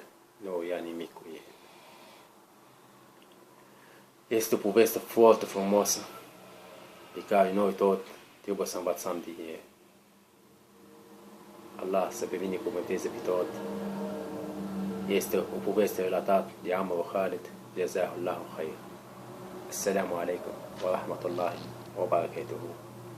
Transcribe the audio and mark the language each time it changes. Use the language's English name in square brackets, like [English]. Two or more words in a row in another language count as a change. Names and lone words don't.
[Romanian] Nu ia nimic cu ei. Este o poveste foarte frumoasă pe care noi tot trebuie să învățăm din ei. Allah să binecuvânteze pe tot. Este o poveste relatată de Amr Khalid, [Arabic] جزاه الله خير. السلام عليكم ورحمة الله وبركاته.